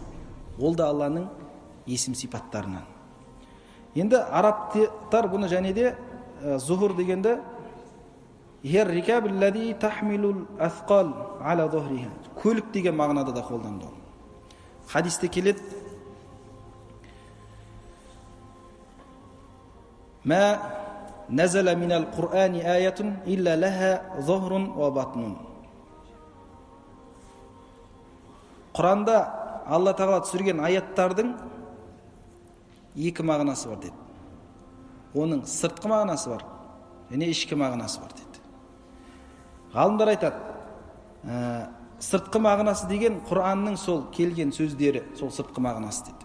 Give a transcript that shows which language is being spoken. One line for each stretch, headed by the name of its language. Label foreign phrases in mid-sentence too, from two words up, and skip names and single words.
Kazakh: Ол да Алланың есім сипаттарынан. Енді арабтар бұны және де зухур дегенді көлік деген мағынада да қолданды. Хадисте келеді:
Arabic: ما نزل من القرآن آية إلا لها ظهر وبطن.
Kazakh: Құранда Алла Тағала түсірген аяттардың екі мағынасы бар деді. Оның сыртқы мағынасы бар, және ішкі мағынасы бар деді. Ғалымдар айтады, сыртқы мағынасы деген Құранның сол келген сөздері, сол сыртқы мағынасы деді.